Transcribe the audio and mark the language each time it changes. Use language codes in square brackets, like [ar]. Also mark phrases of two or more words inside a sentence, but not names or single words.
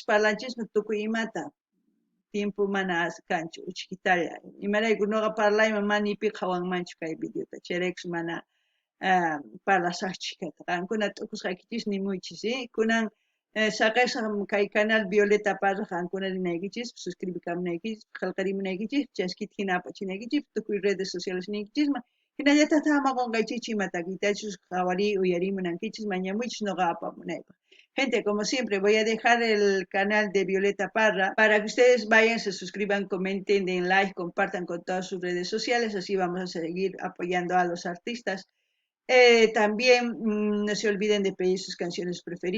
[qu] parlanchisqa tukuy imata tiempo mana kanchu uchkitalla imarayku noqa parlayman mana pi qhawanmanchu kay videota chayraykush mana parlasaqchu kayta qankuna t'ukusqaykichis nimuychis kunan saqasaq kay canal Violeta Parra qankuna rinaykichis suscribikamunaykichis qillqarimunaykichis chaskita hina apachinaykichis tukuy [es] redes sociales [qu] ninkichisman hinallataq ama qunqaychichu ima takiytachus qhawari uyarimunankichis mañamuychis noqa apamunaypaq. [es] Gente, como siempre, voy a dejar el canal de Violeta Parra para que ustedes vayan, se suscriban, comenten, den like, compartan con todas sus redes sociales, así vamos a seguir apoyando a los artistas. También no se olviden de pedir sus canciones preferidas.